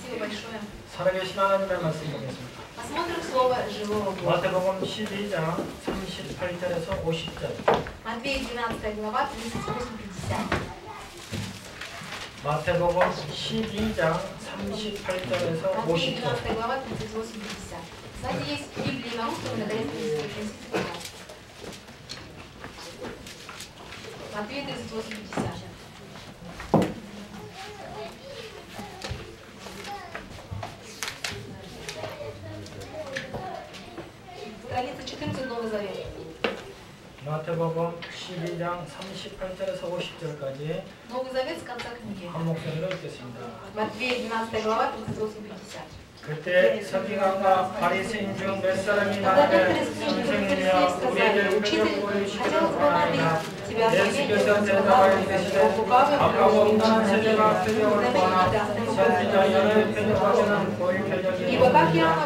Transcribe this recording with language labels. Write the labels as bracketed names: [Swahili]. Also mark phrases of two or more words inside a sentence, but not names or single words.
[Korean] большое. 살아계신 하나님의 말씀 보겠습니다. [Russian] Посмотрим слово живого Бога. [Korean] 마태복음 12장 38절에서 50절. [Russian] Матвея 12 глава 38-50. [Korean] 마태복음 12장 38절에서 Матвея 50절. [Russian] 12 глава 38-50. Сзади есть в Библии на русском, на итальянском языке. Матвея 38-50. Страница 14 Новый Завет. [Korean] 마태복음 12장 38절에서 50절까지 [Russian] Новый Завет с конца книги. [Korean] 한 목소리로 읽겠습니다. [Russian] Матвея 12 глава 38-50. [Korean] 그때 서기관과 바리새인 중 몇 사람이 나를 선생님이여 우리에게 표적 보이시기를 원하나이다. 예수께서 대답하여 이르시되 아까워 온전한 세계가 표적을 구하나 선지자 여러의 표적하기는 보일 표적이 없느니라.